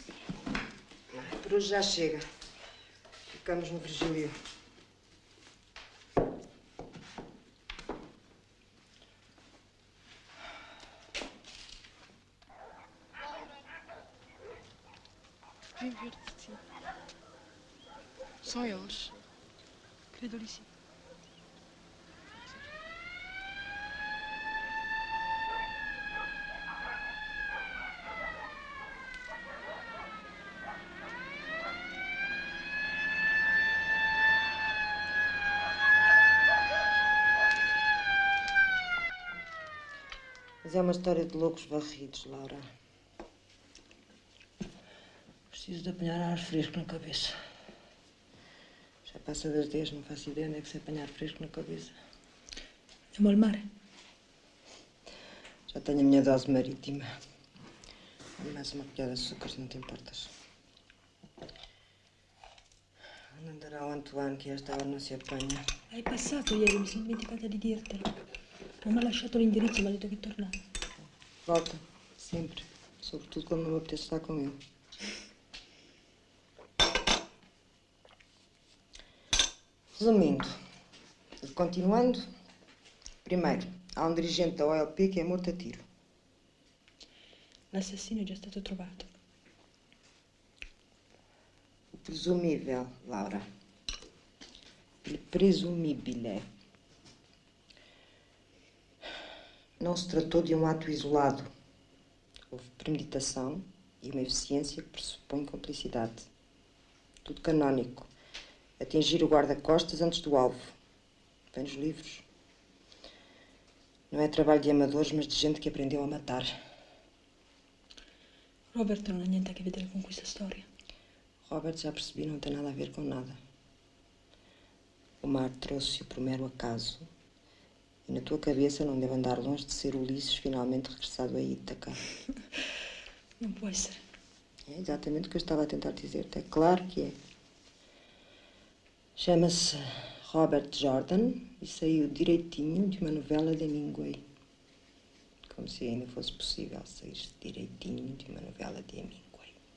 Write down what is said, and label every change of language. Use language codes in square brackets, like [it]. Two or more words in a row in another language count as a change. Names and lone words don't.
[pt] Por hoje já chega. Ficamos no Virgílio. Vem ver-te, sim. São eles? [it] Credo di sì. [pt] Mas é uma história de loucos varridos, Laura. Preciso de apanhar ar fresco na cabeça. Já passa das 10, não faço ideia onde é que se apanhar fresco na cabeça. [it] Andiamo al mare. [pt] Já tenho a minha dose marítima. E mais uma colher de açúcar, se não te importas. Onde andará o Antoine, que a esta hora não se apanha? [it] Hai passato ieri, mi sono dimenticata di dirtelo. Non mi ha lasciato l'indirizzo, mi ha detto che tornava. [pt] Volta, sempre. Sobretudo quando não me apetece estar com ele. Resumindo, e continuando, primeiro, há um dirigente da OLP que é morto a tiro. [it] L'assassino è già stato trovato. [pt] O presumível, Laura. [it] Il presumibile. [pt] Não se tratou de um ato isolado. Houve premeditação e uma eficiência que pressupõe cumplicidade. Tudo canónico. Atingir o guarda-costas antes do alvo. Vem nos livros. Não é trabalho de amadores, mas de gente que aprendeu a matar. [it] Robert non ha niente a che vedere con questa storia. [pt] Robert, já percebi, não tem nada a ver com nada. O mar trouxe-o por mero acaso. E na tua cabeça não deve andar longe de ser Ulisses finalmente regressado a Ítaca. [it] Non può essere. [pt] É exatamente o que eu estava a tentar dizer-te. É claro que é. Chama-se Robert Jordan e saiu direitinho de uma novela de Hemingway. Como se ainda fosse possível sair direitinho de uma novela de Hemingway.